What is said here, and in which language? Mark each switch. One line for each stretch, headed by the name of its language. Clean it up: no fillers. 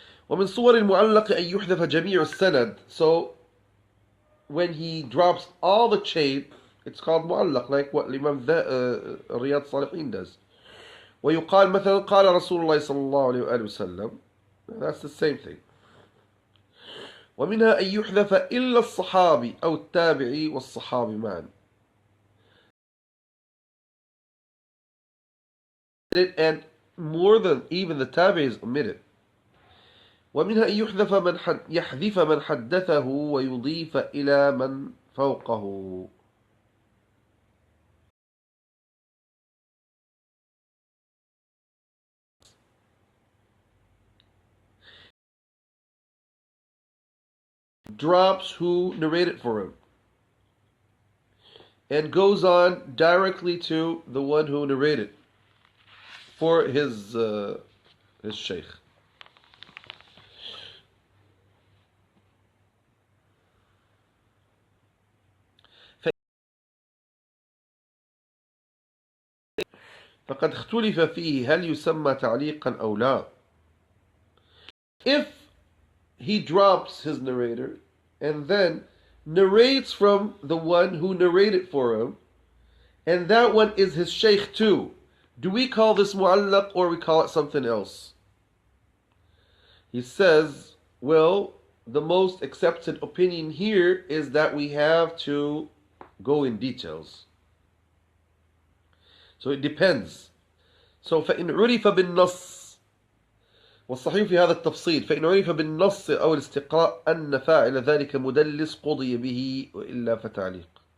Arabic: ومن صور المعلق أن يحذف جميع السند.
English: So when he drops all the chain, it's called mu'allaq, like what Imam Riyadh Salihin does.
Arabic: ويقال مثلا قال رسول الله صلى الله عليه وآله وسلم.
English: That's the same thing.
Arabic: ومنها أن يحذف إلا الصحابي أو التابعي والصحابي معا.
English: And more than even the tabi'i is omitted.
Arabic: ومنها أن يحذف من حدثه ويضيف إلى من فوقه.
English: Drops who narrated for him and goes on directly to the one who narrated. for his sheikh.
Arabic: فقد اختلف فيه هل يسمى تعليقا أو لا.
English: If he drops his narrator and then narrates from the one who narrated for him, and that one is his sheikh too, do we call this mu'allaq or we call it something else? He says, well, the most accepted opinion here is that we have to go in details. So it depends.
Arabic: So فإن عرف بالنص والصحيح في هذا التفصيل فإن عرف بالنص أو الاستقراء أن فاعل ذلك مدلس قضي به وإلا فتعليق.